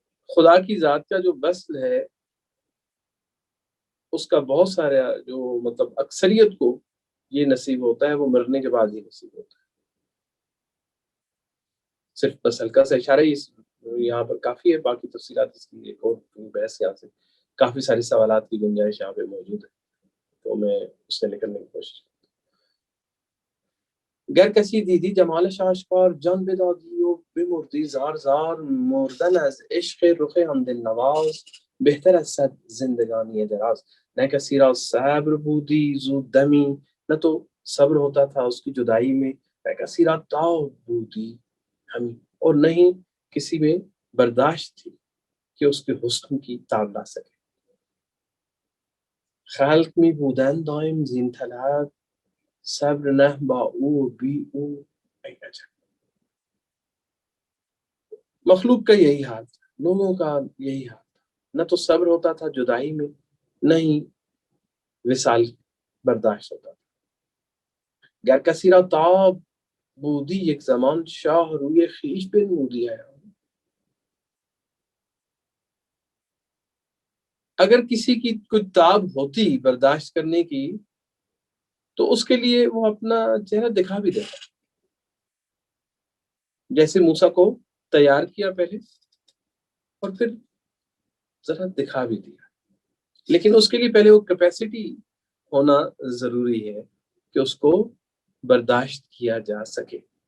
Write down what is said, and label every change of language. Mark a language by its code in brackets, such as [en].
[ur] خدا کی ذات کا جو وصل ہے اس کا بہت سارا جو مطلب اکثریت کو یہ نصیب ہوتا ہے وہ مرنے کے بعد ہی نصیب ہوتا ہے. صرف بس ہلکا سا اشارہ ہی یہاں پر کافی ہے، باقی تفصیلات اس کی ایک اور بحث یہاں سے کافی ساری سوالات کی گنجائش یہاں پہ موجود ہے، تو میں اس سے نکلنے کی کوشش. [fa] گر کسی دیدی جمال شاشکار جان بدادی و بمردی زار زار، مردن از عشق رخ آن دل نواز بہتر از صد زندگانی دراز. نہ کسی را صبر بودی زود دمی، [ur] نہ تو صبر ہوتا تھا اس کی جدائی میں، [fa] نہ کسی را تاب بودی ہمیں، [ur] اور نہیں کسی میں برداشت تھی کہ اس کے حسن کی تاب لا سکے. [fa] خلق می بودن دائم زین طلب، صبر نہ با او بی او ای عجب. [ur] مخلوق کا یہی حال تھا، لوگوں کا یہی حال تھا. نہ تو صبر ہوتا تھا جدائی میں، نہ ہی وصال برداشت ہوتا تھا. [fa] گر کسی را تاب بودی یک زمان، شاہ روی خویش بنمودی ہے. [ur] اگر کسی کی کوئی تاب ہوتی برداشت کرنے کی تو اس کے لیے وہ اپنا چہرہ دکھا بھی دیتا. جیسے موسیٰ کو تیار کیا پہلے اور پھر ذرا دکھا بھی دیا، لیکن اس کے لیے پہلے وہ کیپیسٹی ہونا ضروری ہے کہ اس کو برداشت کیا جا سکے.